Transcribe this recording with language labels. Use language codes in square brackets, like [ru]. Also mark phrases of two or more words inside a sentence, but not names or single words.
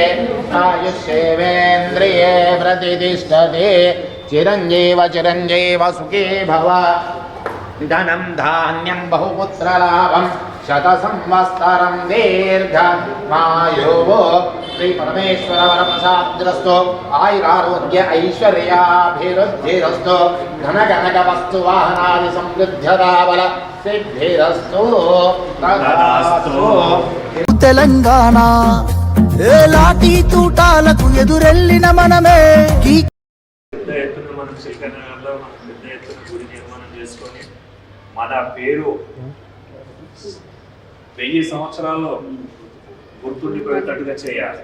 [sa] आयुष्येवेन्द्रिये प्रतिष्ठते चिरञ्जीव चिरञ्जीव सुखी भव धनं धान्यं बहुपुत्रलाभं शतसंवत्सरं दीर्घमायुः श्रीपरमेश्वरवरप्रसादस्तु आयुरारोग्य ऐश्वर्याभिवृद्धिरस्तु धनकनकवस्तुवाहनादि समृद्ध्यताबल सिद्धिरस्तु तदास्तु [te] తెలంగాణ ఏ లాఠీ తూటాలకు ఎదురెళ్ళిన మనమే పెద్ద ఎత్తున మనం చిలకనగర్లో మనం పెద్ద ఎత్తున గుడి నిర్మాణం చేసుకొని మన పేరు 1000 సంవత్సరాల్లో గుర్తుండిపోయేటట్టుగా చేయాలి.